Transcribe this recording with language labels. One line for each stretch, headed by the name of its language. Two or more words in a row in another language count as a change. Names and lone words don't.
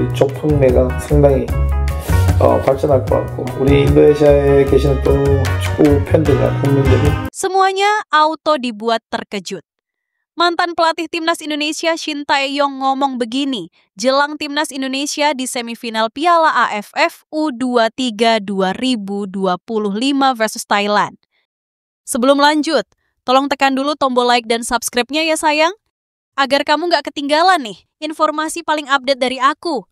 Korean: 쪽 판매가 상당히 발전할 것 같고 우리 인도네시아에 계시는 또 축구 팬들과 국민들이
Indonesian: semuanya auto dibuat terkejut. Mantan pelatih timnas Indonesia Shin Tae-yong ngomong begini jelang timnas Indonesia di semifinal Piala AFF U23 2025 versus Thailand. Sebelum lanjut, tolong tekan dulu tombol like dan subscribe-nya ya sayang, agar kamu nggak ketinggalan nih informasi paling update dari aku.